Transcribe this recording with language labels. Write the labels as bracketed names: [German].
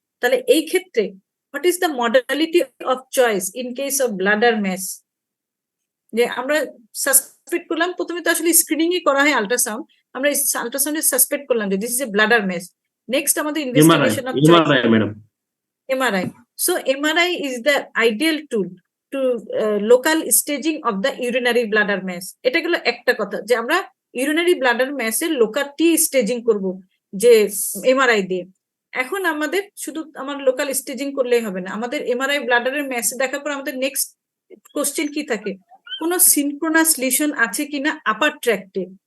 [Bangla] তাহলে এই ক্ষেত্রে [English] What is the modality of choice in case of bladder mass? [Bangla] যে আমরা সাসপেক্ট করলাম, প্রথমে তো আসলে স্ক্রিনিংই করা হয় আল্ট্রাসাউন্ড, আমরা আল্ট্রাসাউন্ডে সাসপেক্ট করলাম যে [English] This is a bladder mass. [Bangla] Next আমাদের investigation of [English] MRI, madam. MRI. So MRI is the ideal tool to local staging of the urinary bladder mass. [Bangla] এটা গেল একটা কথা, যে আমরা ইউরিনারি ব্লাডার ম্যাসের লোকাল টি স্টেজিং করব যে MRI দিয়ে। এখন আমাদের শুধু আমার লোকাল স্টেজিং করলেই হবে না, আমাদের MRI ব্লাডারের ম্যাস দেখার পর আমাদের নেক্সট কোশ্চেন কি থাকে, কোনো সিনক্রোনাস লিশন আছে কিনা আপার ট্র্যাক্টে।